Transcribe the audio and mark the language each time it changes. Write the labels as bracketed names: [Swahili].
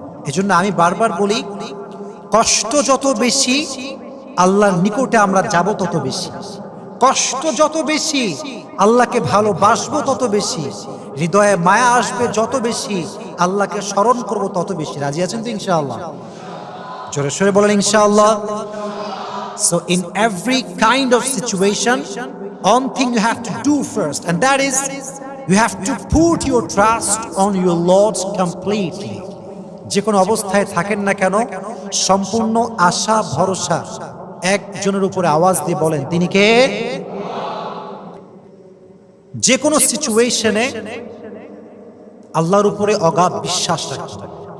[Bangla] এজন্য আমি বারবার বলি, কষ্ট যত বেশি আল্লাহর নিকটে আমরা যাব তত বেশি, কষ্ট যত বেশি আল্লাহকে ভালোবাসবো তত বেশি, হৃদয়ে মায়া আসবে যত বেশি, আল্লাহকে স্মরণ করব তত বেশি। রাজি আছেন তো ইনশাআল্লাহ? জোরে সোরে বলেন ইনশাআল্লাহ। [English] So in every kind of situation, one thing you have to do first, and that is you have to put your trust on your Lord completely. [Bangla] যে কোনো অবস্থায় থাকেন না কেন, সম্পূর্ণ আশা ভরসা একজনের উপরে আওয়াজ দিয়ে বলেন, তিনি কে? যে কোনো সিচুয়েশনে আল্লাহর উপরে অগাধ বিশ্বাস রাখবেন।